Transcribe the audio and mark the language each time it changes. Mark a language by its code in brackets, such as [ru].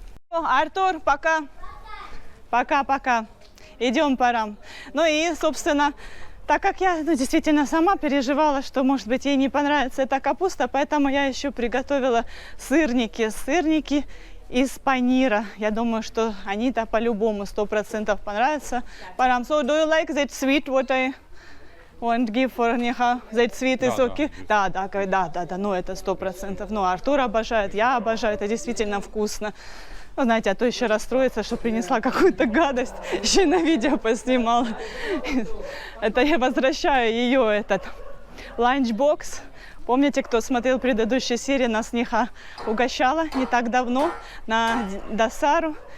[ru] Артур, пока. Пока. Идем, Парам. Ну и, собственно, так как я действительно сама переживала, что, может быть, ей не понравится эта капуста, поэтому я еще приготовила сырники из панира. Я думаю, что они-то по-любому 100% понравятся. [en] Парам, so do you like that sweet what I want to give for Niha? That sweet is okay? [ru] Да, ну это 100%. Ну, Артур обожает, я обожаю, это действительно вкусно. Ну, знаете, а то еще расстроится, что принесла какую-то гадость, еще на видео поснимала. Это я возвращаю ее Ланчбокс. Помните, кто смотрел предыдущие серии, нас Ниха угощала не так давно на Досару.